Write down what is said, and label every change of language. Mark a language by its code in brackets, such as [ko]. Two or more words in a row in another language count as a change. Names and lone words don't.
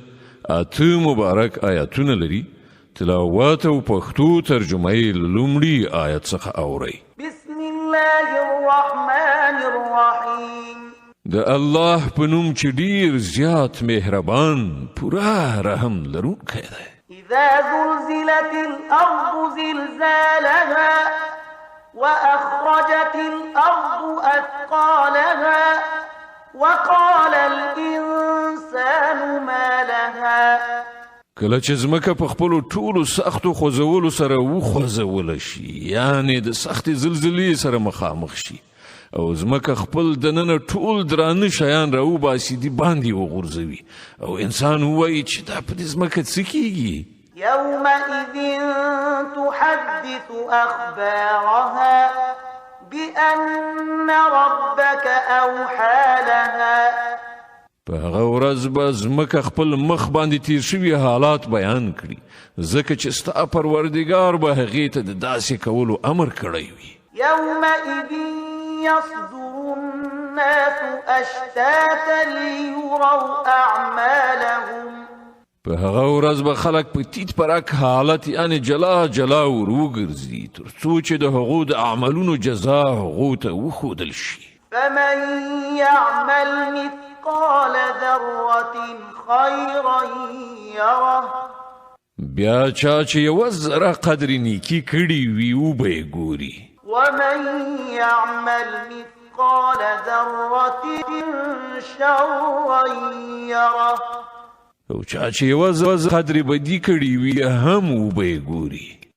[ps] 8 مبارک آیاتونه لري. تلاوت او پښتو ترجمه یې لومړی آیت څخه اورئ. [ar] بسم الله الرحمن الرحیم. [ps] د الله په نوم چې ډیر زیات مهربان پوره رحم لرونکی دی. [ar] اذا زلزلت الارض زلزالها واخرجت الارض اثقالها وقال الانسان ما لها. [ps] کله چې ځمکه په خپلو ټولو سختو خوځولو سره وخوځول شي، یعنی د سختې زلزلې سره مخامخ شي او ځمکه خپل دننه ټول درانه شیان راوباسي دي باندې وغورځوي او انسان وایي چې دا په دې ځمکه څه کیږي. [ar] يومئذ تحدث أخبارها بأن ربك أوحى لها. [ps] په هغه ورځ به ځمکه خپل مخ باندې تیر شوي حالات بیان کړي، ځکه چې ستا پروردګار به هغې ته د داسې کولو امر کړی وي. [ar] يومئذ يصدر الناس أشتاتا ليروا أعمالهم. [ps] په هغه ورځ به خلک په تیت پرک حالت یعنی جلا جلا وروګرځي تر څو چې د هغو د اعمالونو جزا هغو ته وښودل شي. [ar] فمن يعمل مثقال ذرة خيرا يره. [ps] بیا چا چې یوه ذره قدر نیکي کړي وي وبه یې ګوري. [ar] ومن يعمل مثقال ذرة شرا يره. [ps] او چا چې یوه قدر بدي کړي وي هم وبه یې ګوري.